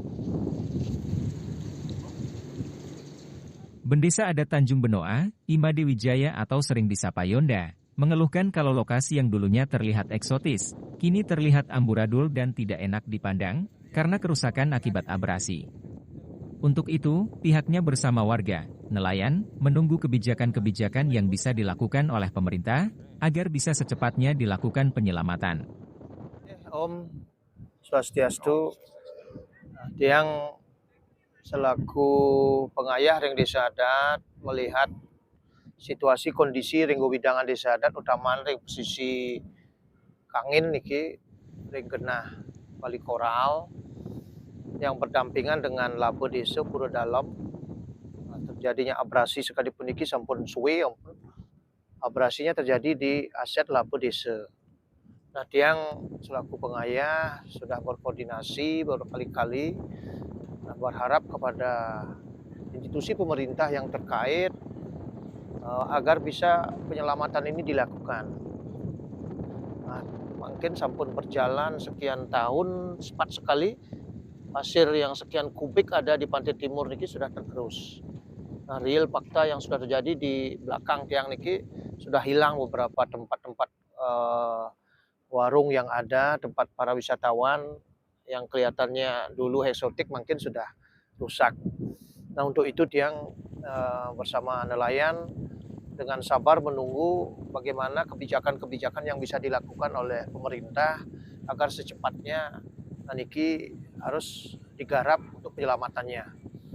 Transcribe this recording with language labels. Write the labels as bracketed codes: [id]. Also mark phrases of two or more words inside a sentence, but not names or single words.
[id] Bendesa Adat Tanjung Benoa, Imade Wijaya atau sering disapa Yonda, mengeluhkan kalau lokasi yang dulunya terlihat eksotis, kini terlihat amburadul dan tidak enak dipandang, karena kerusakan akibat abrasi. Untuk itu, pihaknya bersama warga, nelayan, menunggu kebijakan-kebijakan yang bisa dilakukan oleh pemerintah, agar bisa secepatnya dilakukan penyelamatan. [ban] Om Swastiastu, [id] yang selaku pengayah ring desa adat melihat situasi kondisi [ban] ring widangan [id] desa adat utama ring posisi [ban] kangin niki ring genah [id] Bali Koral yang berdampingan dengan Labe Desa Pura Dalam. Terjadinya abrasi sekalipun [ban] niki sampun suwe, [id] abrasinya terjadi di aset Labe Desa. Nah, tiang selaku pengayah sudah berkoordinasi berkali-kali, berharap kepada institusi pemerintah yang terkait agar bisa penyelamatan ini dilakukan. Nah, mungkin sampun berjalan sekian tahun, cepat sekali pasir yang sekian kubik ada di pantai timur niki sudah tergerus. Nah, real fakta yang sudah terjadi di belakang tiang niki sudah hilang beberapa tempat-tempat warung yang ada, tempat para wisatawan yang kelihatannya dulu eksotik mungkin sudah rusak. Nah, untuk itu tiang bersama nelayan dengan sabar menunggu bagaimana kebijakan-kebijakan yang bisa dilakukan oleh pemerintah agar secepatnya niki harus digarap untuk penyelamatannya.